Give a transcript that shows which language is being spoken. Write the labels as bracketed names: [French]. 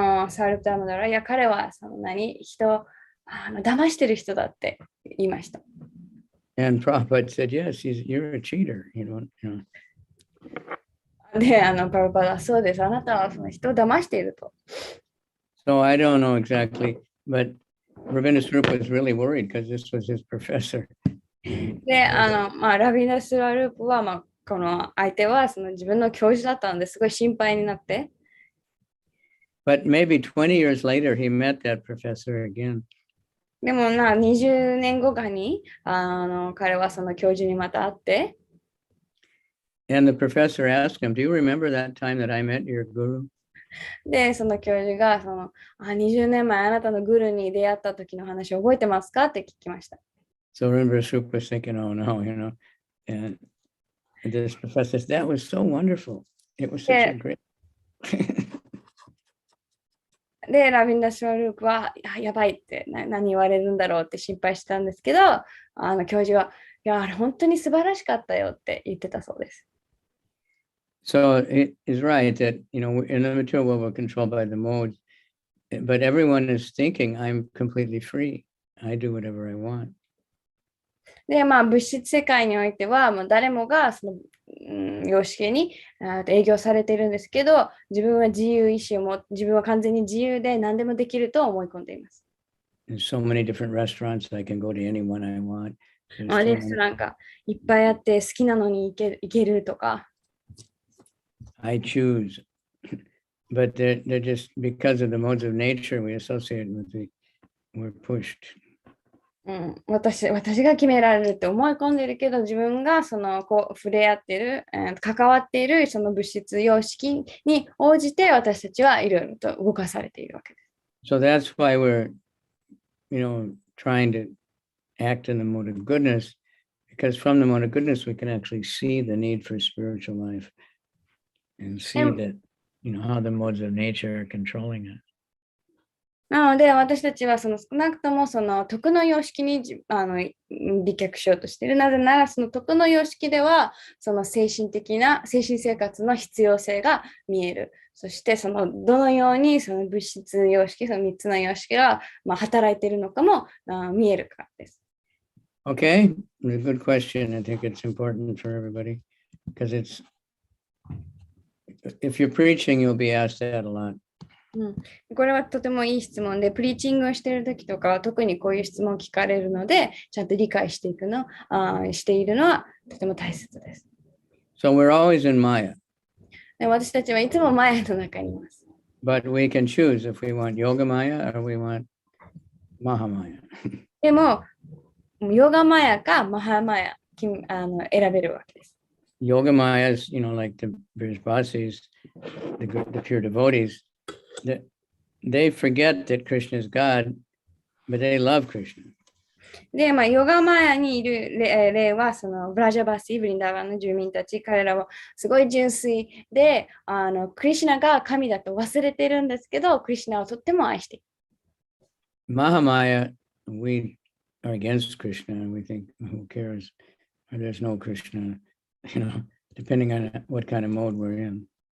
[Japanese] スワループ・ダモダルは、いや、彼は人を騙してる人だって言いました。 [English] And Prabhupada said, yes, you're a cheater. [Japanese] で、プラブパーダはそうです。あなたはその人を騙していると。 [English] So I don't know exactly, but Ravina Swarup was really worried because this was his professor. [Japanese] で、ラビナスワループは、この相手はその自分の教授だったのですごい心配になって。 [English] But maybe 20 years later, he met that professor again. [Japanese] でも20年後かに彼はその教授にまた会って。 [English] And the professor asked him, do you remember that time that I met your guru? [Japanese] で、その教授が20年前あなたのグルに出会った時の話を覚えてますかって聞きました。 [English] So Ravina Swarup was thinking, oh no, and this professor said, that was so wonderful. It was such a great. [Japanese] で、ラビンダ・スワループは、やばいって何言われるんだろうって心配したんですけど、教授は、いや、あれ本当に素晴らしかったよって言ってたそうです。 [English] So it is right that, in the material world, we're controlled by the modes, but everyone is thinking, I'm completely free. I do whatever I want. [Japanese] で、物質世界においては、もう誰もがその、様式に営業されているんですけど、自分は自由意志を自分は完全に自由で何でもできると思い込んでいます。 [English] There's so many different restaurants. I can go to any one I want. [Japanese] レストランがいっぱいあって好きなのに行けるとか。 [English] I choose. But they're just because of the modes of nature we associate with we're pushed. [Japanese] 私が決められるって思い込んでるけど、自分が触れ合ってる、関わっているその物質様式に応じて私たちはいろいろと動かされているわけです。 [English] So that's why we're, trying to act in the mode of goodness, because from the mode of goodness we can actually see the need for spiritual life and see that, how the modes of nature are controlling it. [Japanese] なので私たちは少なくとも徳の様式に美脚しようとしている。なぜならその徳の様式ではその精神生活の必要性が見える。そしてどのようにその物質様式、その3つの様式が働いているのかも見えるからです。 [English] Okay, a good question. I think it's important for everybody because if you're preaching, you'll be asked that a lot. [Japanese] これはとてもいい質問で、プリーチングをしているときとかは特にこういう質問を聞かれるので、ちゃんと理解しているのはとても大切です。 [English] So we're always in Maya. [Japanese] で私たちはいつもマヤの中にいます。 [English] But we can choose if we want Yoga Maya or we want Mahamaya. [Japanese] でも、ヨガマヤかマハマヤ選べるわけです。 [English] Yoga Mayas, like the Brijbasis, the pure devotees, they forget that Krishna is God, but they love Krishna. [Japanese] で、ヨガマヤにいる例は、ブラジャバシー、ブリンダーバンの住民たち、彼らはすごい純粋で、クリシュナが神だと忘れてるんですけど、クリシュナをとっても愛している。 [English] Mahamaya, we are against Krishna, and we think, who cares? Or there's no Krishna, depending on what kind of mode we're in.